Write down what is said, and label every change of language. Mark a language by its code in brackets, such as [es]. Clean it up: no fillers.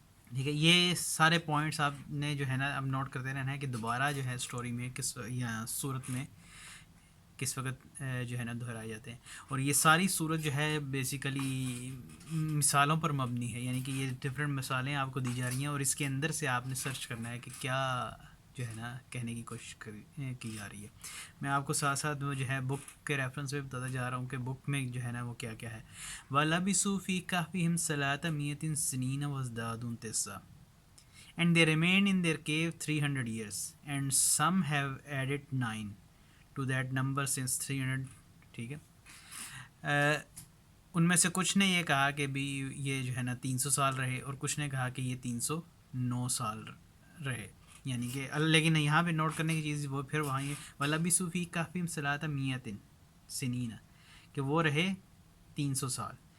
[ur] ٹھیک ہے۔ یہ سارے پوائنٹس آپ نے جو ہے نا اب نوٹ کرتے رہنا ہے کہ دوبارہ جو ہے سٹوری میں یا صورت میں کس وقت جو ہے نا دہرائے جاتے ہیں، اور یہ ساری صورت جو ہے بیسیکلی مثالوں پر مبنی ہے، یعنی کہ یہ ڈفرینٹ مثالیں آپ کو دی جا رہی ہیں اور اس کے اندر سے آپ نے سرچ کرنا ہے کہ کیا جو ہے نا کہنے کی کوشش کی جا رہی ہے. میں آپ کو ساتھ ساتھ وہ جو ہے بک کے ریفرنس پہ بتاتا جا رہا ہوں کہ بک میں جو ہے نا وہ کیا کیا ہے. [ar] وَلَبِثُوا فِي كَهْفِهِمْ ثَلَاثَ مِائَةٍ سِنِينَ وَازْدَادُوا تِسْعًا [en] and they remained in their cave 300 years and some have added 9 to that number since 300. [ur] ٹھیک ہے. ان میں سے کچھ نے یہ کہا کہ بھی یہ جو ہے نا 300 سال رہے اور کچھ نے کہا کہ یہ 309 سال رہے. یعنی کہ لیکن یہاں پہ نوٹ کرنے کی چیز وہ پھر وہاں یہ [ar] وَلَبِثُوا فِي كَهْفِهِمْ ثَلَاثَ مِائَةٍ سِنِينَ [ur] کہ وہ رہے 300 سال.